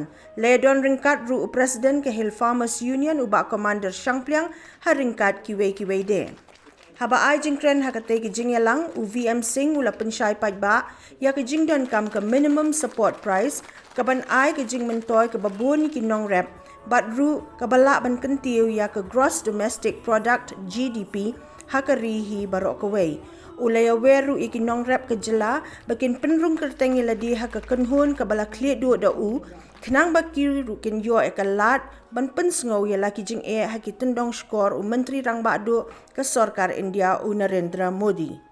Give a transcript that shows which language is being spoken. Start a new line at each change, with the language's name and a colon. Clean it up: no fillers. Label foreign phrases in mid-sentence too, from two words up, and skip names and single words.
Khasi: Ledon ringkat ru Presiden Kahil Farmers Union Bah Commander Shangpliang ha ringkat kiwei de. Haba ai jingkren hakate ki jingialang V M Singh ula pensyai pajba ya ke jingdan kam ke
English: minimum support price
Khasi: kaban ai ke jing mentoy ke babun ki Nongrep badru kabala ban kentiu ya ke
English: gross domestic product GDP
Khasi: hakarihi barok kewei. Ulaya weru iki Nongrep ke jylla bakin penrung kertengi ladi ha ke kynhun ke bala klit du da u kenang baki rukin yo ekalat ban pensngau ya laki jing ha ki tendong skor Myntri Rangbah Duh ke Sorkar India Narendra Modi.